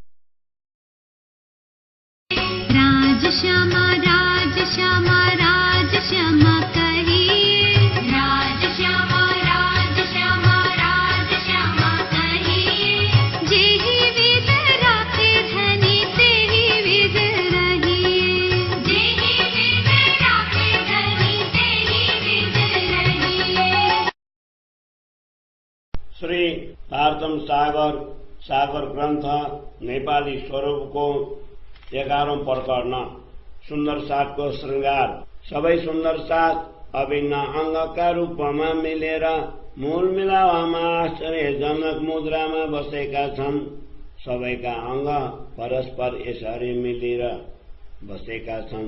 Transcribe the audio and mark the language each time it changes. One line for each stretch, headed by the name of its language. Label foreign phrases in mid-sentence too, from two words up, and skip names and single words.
Hindi: राजश्यामा राजश्यामा राजश्यामा कहिए, राजश्यामा राजश्यामा राजश्यामा कहिए, जेहि विध राखे धनी तेहि विध रहिए, जेहि विध राखे धनी तेहि विध रहिए।
Nepali: श्री तारतम सागर ग्रन्थ नेपाली स्वरूप को 11औं प्रकरण सुन्दर साथको श्रृंगार। सबै सुन्दर साथ अभिन्न अंगका रूपमा मिलेर मूल मिलावामा आश्चर्यजनक मुद्रामा बसेका छन्। सबैका अंग परस्पर यसरी मिलेर बसेका छन्।